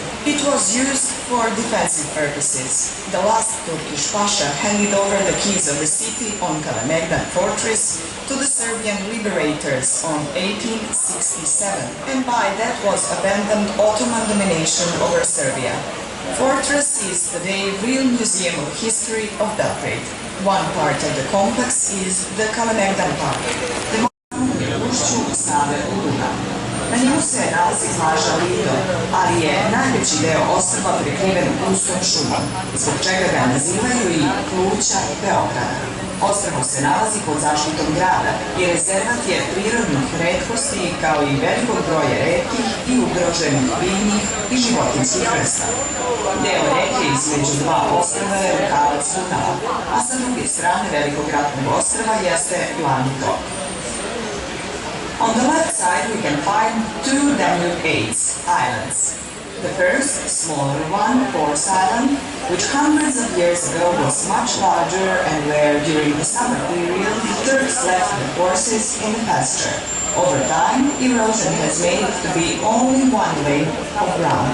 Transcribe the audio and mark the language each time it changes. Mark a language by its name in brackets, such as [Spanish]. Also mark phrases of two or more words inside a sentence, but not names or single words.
[English] It was used for defensive purposes. The last Turkish Pasha handed over the keys of the city on Kalemegdan Fortress to the Serbian liberators on 1867, and by that was abandoned Ottoman domination over Serbia. Fortress is today a real museum of history of Belgrade. One part of the complex is the Kalemegdan Park. [Serbian] The Ušću Save u Dunavu. Na njemu se nalazi plaža Lido, ali je najveći deo ostrva prekriven gustom šumom, zbog čega ga nazivaju i pluća Beograda. Ostrvo se nalazi pod zaštitom grada i rezervat je prirodnih retkosti kao i velikog broja retkih i ugroženih biljnih i životinjskih vrsta. Deo reke između dva ostrva je rukavac Dunava, a sa druge strane velikog ratnog ostrva jeste glavni tok. [English] On the left side we can find two Danube islands. The first, smaller one, Force Island, which hundreds of years ago was much larger and where during the summer period the Turks left the horses in the pasture. Over time, erosion has made it to be only one lane of ground.